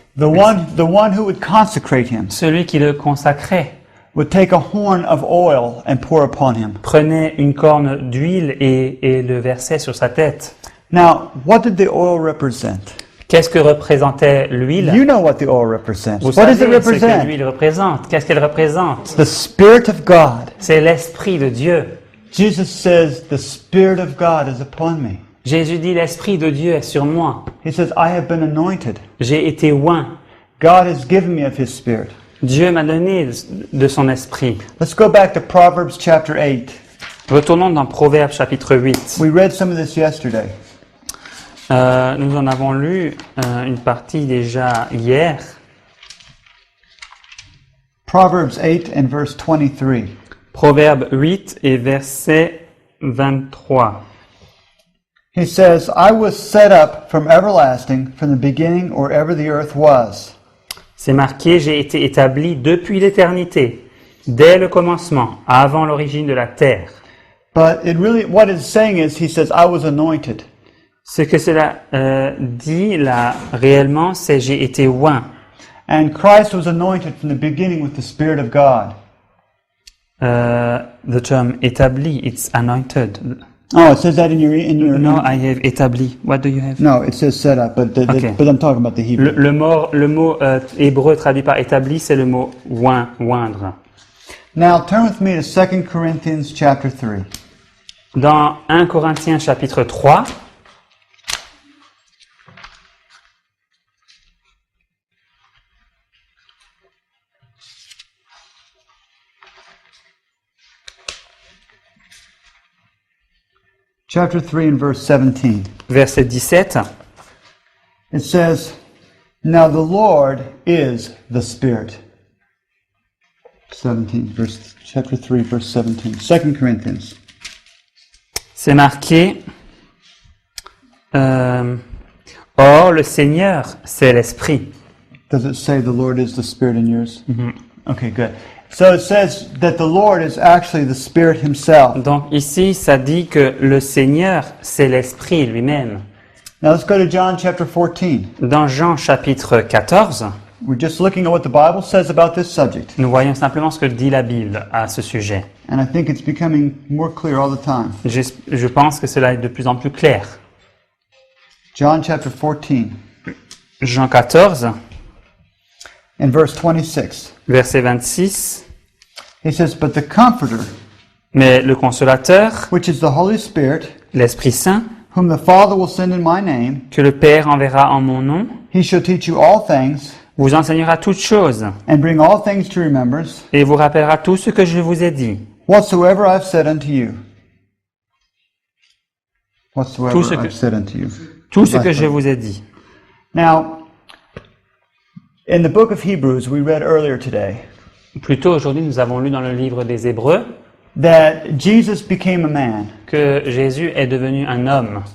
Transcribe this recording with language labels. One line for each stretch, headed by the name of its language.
English: The one who would consecrate him
French: Celui qui le consacrait
English: would take a horn of oil and pour upon him.
French: prenait une corne d'huile et le versait sur sa tête.
English: Now, what did the oil represent?
French: Qu'est-ce que représentait l'huile?
English: You know what the oil represents.
French: Vous
English: What does
French: savez
English: it
French: ce que
English: represent?
French: l'huile représente. Qu'est-ce qu'elle représente?
English: The Spirit of God.
French: C'est l'Esprit de Dieu.
English: Jesus says, the Spirit of God is upon me.
French: Jésus dit, l'Esprit de Dieu est sur moi.
English: He says, I have been anointed.
French: J'ai été oint.
English: God has given me of His Spirit.
French: Dieu m'a donné de son esprit.
English: Let's go back to Proverbs chapter 8.
French: Retournons dans Proverbes chapitre 8.
English: We read some of this yesterday.
French: Nous en avons lu une partie déjà hier.
English: Proverbs 8 and verse 23.
French: Proverbe 8 et verset 23.
English: He says, I was set up from everlasting, from the beginning or ever the earth was.
French: C'est marqué, j'ai été établi depuis l'éternité, dès le commencement, avant l'origine de la terre.
English: But it really, what it's saying is, he says, I was anointed.
French: Ce que cela dit là réellement, c'est j'ai été oint.
English: And Christ was anointed from the beginning with the Spirit of God. The term établi, it's anointed. Oh, it says that in your No, I have établi. What do you have? No, it says set up, but Okay. but I'm talking about the Hebrew.
French: Le mot hébreu traduit par établi, c'est le mot oindre.
English: Now turn with me to 2 Corinthians chapter 3.
French: Dans 1 Corinthiens chapitre 3,
English: Chapter 3 and verse 17.
French: verset 17,
English: It says, Now the Lord is the Spirit. 17, chapter 3, verse 17. 2 Corinthians.
French: c'est marqué Or le Seigneur, c'est l'Esprit.
English: Does it say the Lord is the Spirit in yours? Okay, good. So it says that the Lord is actually the Spirit Himself.
French: Donc ici, ça dit que le Seigneur, c'est l'Esprit lui-même.
English: Now let's go to John chapter 14.
French: Dans Jean chapitre 14,
English: We're just looking at what the Bible says about this subject.
French: nous voyons simplement ce que dit la Bible à ce sujet.
English: And I think it's becoming more clear all the time.
French: Je pense que cela est de plus en plus clair.
English: John chapter 14
French: Jean 14,
English: and verse 26.
French: verset 26,
English: He says, But the Comforter,
French: mais le consolateur,
English: which is the Holy Spirit,
French: l'Esprit Saint,
English: whom the Father will send in my name,
French: que le Père enverra en mon nom,
English: He shall teach you all things,
French: vous enseignera toutes choses
English: and bring all things to remembrance,
French: et vous rappellera tout ce que je vous ai dit.
English: whatsoever I've said unto you. Whatsoever
French: Tout ce que-
English: I've said unto you.
French: Tout ce que je vous ai dit.
English: Now, in the book of Hebrews, we read earlier today
French: Plus tôt aujourd'hui, nous avons lu dans le livre des Hébreux
English: that Jesus became a man
French: que Jésus est devenu un homme